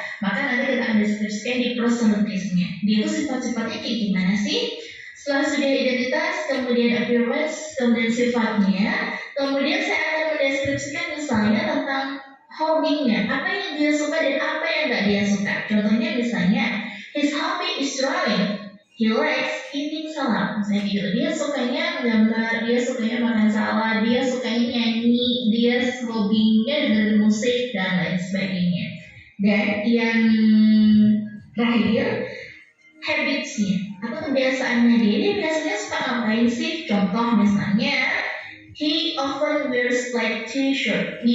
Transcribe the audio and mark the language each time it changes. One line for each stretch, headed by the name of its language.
Indonesian: Maka nanti kita akan deskripsikan di personalities-nya. Dia itu sifat-sifatnya kayak gimana sih? Setelah sudah identitas, kemudian appearance, kemudian sifatnya, kemudian saya akan mendeskripsikan misalnya tentang hobinya, apa yang dia suka dan apa yang nggak dia suka. Contohnya misalnya,
English: his hobby is drawing. He likes eating salad.
Indonesian: Misalnya gitu, dia sukanya menggambar, dia sukanya makan salad, dia sukanya nyanyi, dia hobinya dengerin musik dan lain sebagainya. Dan yang terakhir, habits-nya atau kebiasaannya dia biasanya suka ngapain sih? Contoh misalnya,
English: he often wears light t-shirt.